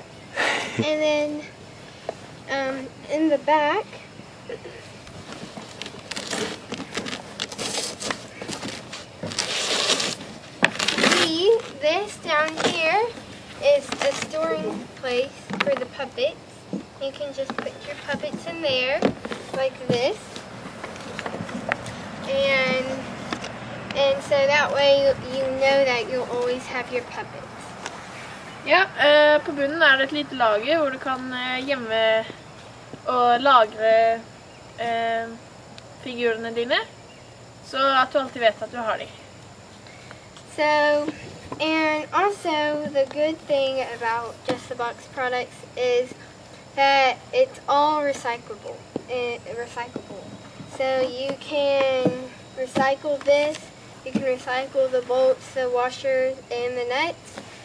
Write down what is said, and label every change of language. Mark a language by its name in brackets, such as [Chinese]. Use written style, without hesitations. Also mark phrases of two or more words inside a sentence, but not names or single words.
[English] And then in the back, this down here is a storing place for the puppets. You can just put your puppets in there like this, and so that way you know that you'll always have your puppets. [Norwegian] Ja, på bunnen er det et lite lager hvor du kan gjemme og lagre figurene dine, så at du alltid vet at du har dem. [English] So, and also the good thing about JustTheBox products is that it's all recyclable. So you can recycle this, you can recycle the bolts, the washers, and the nuts,